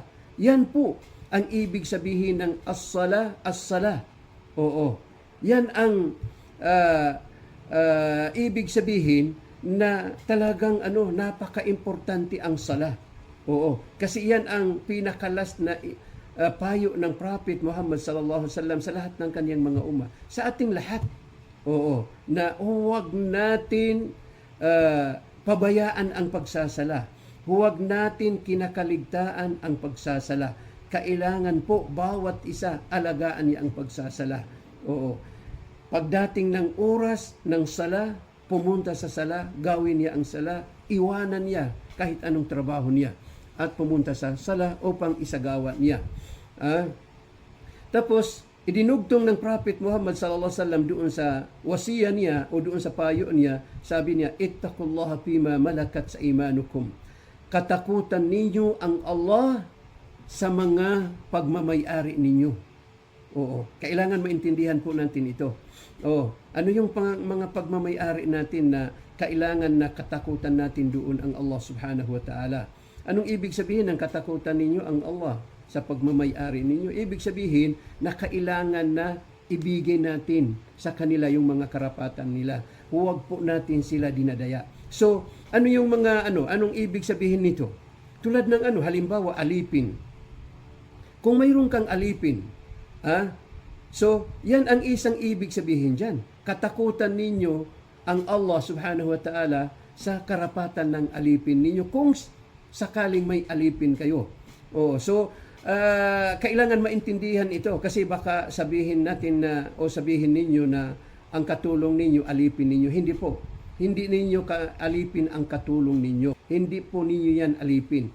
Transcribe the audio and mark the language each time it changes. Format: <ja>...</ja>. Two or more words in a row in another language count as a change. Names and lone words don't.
<tl>Yan po ang ibig sabihin ng as-sala, as-sala. Yan ang ibig sabihin na talagang napaka-importante ang sala. Kasi yan ang pinakalas na payo ng Prophet Muhammad</tl> <ar>صلى الله عليه وسلم</ar> <tl>sa lahat ng kaniyang mga ummah, sa ating lahat. Na huwag natin pabayaan ang pagsasala. Huwag natin kinakaligtaan ang pagsasala. Kailangan po bawat isa alagaan niya ang pagsasala. Pagdating ng oras ng sala, pumunta sa sala, gawin niya ang sala, iwanan niya kahit anong trabaho niya at pumunta sa sala upang isagawa niya. Tapos, idinugtong ng Prophet Muhammad</tl> <ar>صلى الله عليه وسلم</ar> <tl>doon sa wasiya niya o doon sa payo niya, sabi niya,</tl> <ar>اتقوا الله فيما ملكت سا أيمانكم.</ar> <tl>Katakutan ninyo ang Allah sa mga pagmamayari ninyo. Kailangan maintindihan po natin ito. Ano yung mga pagmamayari natin na kailangan na katakutan natin doon ang Allah</tl> <ar>سبحانه وتعالى?</ar> <tl>Anong ibig sabihin ng katakutan ninyo ang Allah sa pagmamayari ninyo? Ibig sabihin na kailangan na ibigay natin sa kanila yung mga karapatan nila. Huwag po natin sila dinadaya. So, anong ibig sabihin nito? Tulad ng halimbawa, alipin. Kung mayroon kang alipin, so, yan ang isang ibig sabihin dyan. Katakutan ninyo ang Allah</tl> <ar>سبحانه وتعالى</ar> <tl>sa karapatan ng alipin ninyo kung sakaling may alipin kayo. So, kailangan maintindihan ito kasi baka sabihin natin na o sabihin ninyo na ang katulong ninyo alipin ninyo. Hindi po. Hindi ninyo alipin ang katulong ninyo. Hindi po ninyo yan alipin.</tl>